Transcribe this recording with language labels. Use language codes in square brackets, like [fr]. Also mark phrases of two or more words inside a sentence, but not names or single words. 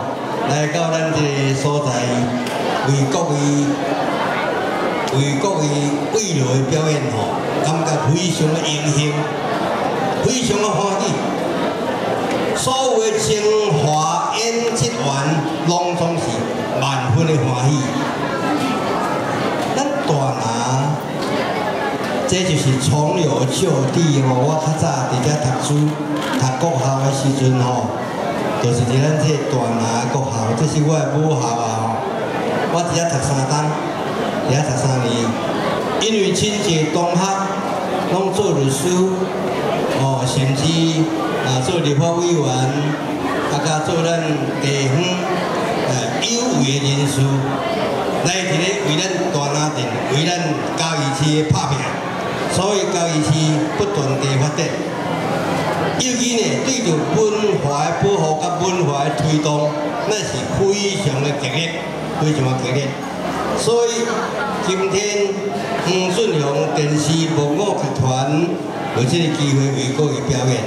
[nan] 来到咱这个所在，为各位慰劳的表演吼，感觉非常的荣幸，非常的欢喜。所有的精华演职员，拢总是万分的欢喜。咱大拿，这就是从有就地吼。我较早伫遮读书，读国校的时阵吼。就是伫咱这大拿国校，这是我的母校啊吼。我伫遐读3冬，伫遐读3年。因为亲戚同学拢做律师，甚至做立法委员，甲做咱地方有为的人士，来伫咧为咱大拿镇、为咱嘉义市拍拼，所以嘉义市不断地发展。尤其呢，对着文化的保护甲文化的推动，那是非常的激烈，非常的激烈。所以今天黄俊雄电视木偶剧团有这个机会为各位表演。